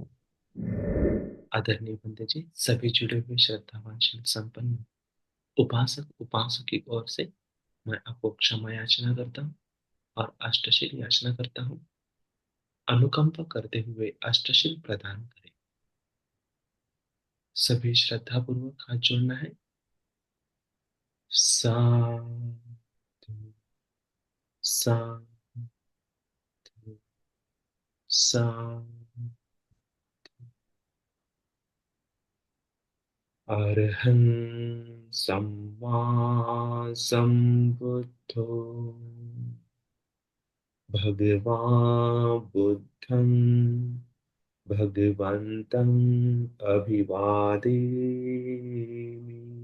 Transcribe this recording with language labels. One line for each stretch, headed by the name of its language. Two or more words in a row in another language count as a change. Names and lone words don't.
Hindi: आदरणीय पंडित जी, सभी जुड़े हुए श्रद्धावान शिव संपन्न उपासक उपासक की ओर से मैं आपको क्षमा याचना करता हूँ और अष्टशील याचना करता हूँ। अनुकंपा करते हुए अष्टशील प्रदान करें। सभी श्रद्धा पूर्वक हाथ जोड़ना है।
Pali: साधु, साधु, साधु। अरहं सम्मा सम्बुद्धो भगवान् बुद्धं भगवन्तम् अभिवादेमि।